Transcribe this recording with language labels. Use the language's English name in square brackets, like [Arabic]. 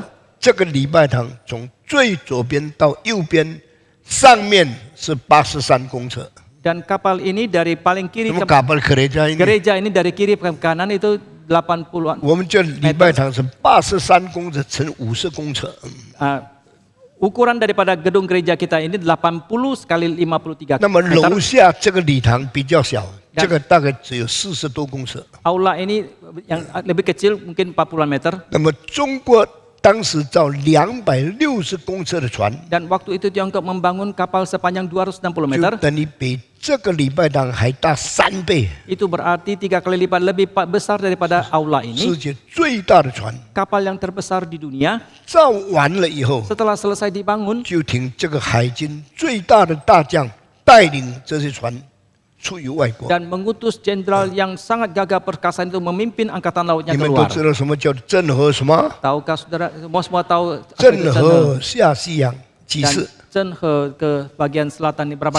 [Chinese] 么这个礼拜堂从最左边到右边，上面是83公尺。 [Indonesian] Dan kapal ini dari paling kiri [Chinese] 什么 [Indonesian] ke kapal gereja ini？ gereja ini dari kiri ke kanan itu 80-an. [Chinese] 我们这礼拜堂是83公尺乘50公尺。 [Indonesian] Ukuran daripada gedung gereja kita ini 80 kali 53 [Chinese] 那么 [Indonesian] meter. [Chinese] 楼下这个礼堂比较小，这个大概只有40多公尺。 [Indonesian] Aula ini yang lebih kecil mungkin 40 meter. [Chinese] 那么中国当时造260公尺的船， [Indonesian] Dan waktu itu Tiongkok membangun kapal sepanjang 260 meter. [Chinese] 就等于比这个礼拜堂还大3倍。 [Indonesian] Itu berarti 3 kali lipat lebih besar daripada aula [Chinese] 世 [Indonesian] ini. [Chinese] 界最大的船 [Indonesian] Kapal yang terbesar di dunia. [Chinese] 造完了以后， [Indonesian] Setelah selesai dibangun, [Chinese] 就听这个海军最大的大将带领这些船出于外国。 [Indonesian] dan mengutus jenderal yang sangat gagah perkasa itu memimpin angkatan lautnya [Chinese] 你们都 [Indonesian] keluar. [Chinese] 知道什么叫郑和什么？ [Indonesian] Tahukah saudara semua tahu [Chinese] 郑和下西洋几 [Indonesian] dan [Chinese] 次？ [Indonesian] Zhenhe ke bagian selatan ini berapa